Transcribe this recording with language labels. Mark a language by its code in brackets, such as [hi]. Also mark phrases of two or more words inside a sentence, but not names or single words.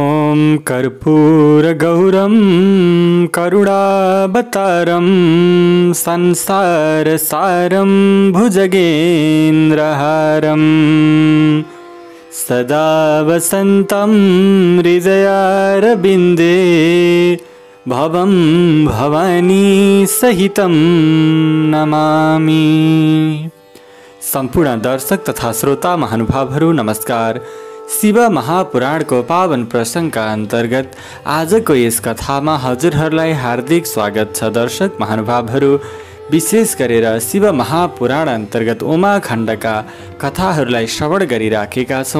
[sa] ॐ कर्पूरगौरं करुणावतारं संसारसारं भुजगेन्द्रहारं सदा वसन्तं हृदयारविन्दे भवं भवानी सहितं नमामि। [ne] सम्पूर्ण दर्शक तथा श्रोता महानुभावहरू नमस्कार। शिव महापुराणको पावन प्रसङ्गका अन्तर्गत आजको यस कथामा हजुरहरूलाई हार्दिक स्वागत छ। दर्शक महानुभावहरू, विशेष गरेर शिव महापुराण अन्तर्गत उमाखण्डका कथाहरूलाई श्रवण गरिराखेका छौँ।